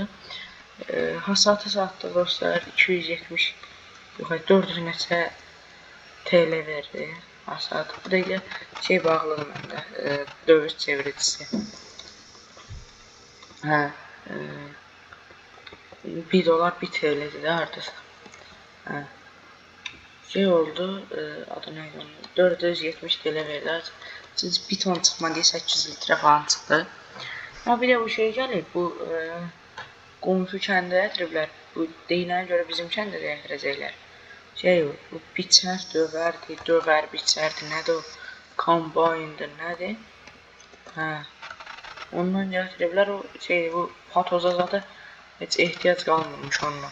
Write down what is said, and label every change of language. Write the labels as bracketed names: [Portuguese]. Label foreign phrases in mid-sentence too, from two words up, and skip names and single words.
[Azerbaijani] Hasatı satdı dostlar. 270 yox 400 neçə TL verdi. Hasat. Bu da şey bağlıdır məndə. Döviz çeviricisi. 1 dolar 1 TL'dir də hardasa. Şey oldu, adı neydi onun? 470 TL verdi. Siz bir ton çıxmadı, 800 litre falan çıxdı. Ama bir de bu şey gəlir, bu qonşu kəndə gətiriblər. Bu deyilənə görə bizim kəndə də gətirəcəklər. Şey o, bu biçər, dövər, biçərdir, nədir o? Kombayndır, nədir? Ondan gətiriblər, o şey, bu patoza zaten heç ehtiyac qalmamış onunla.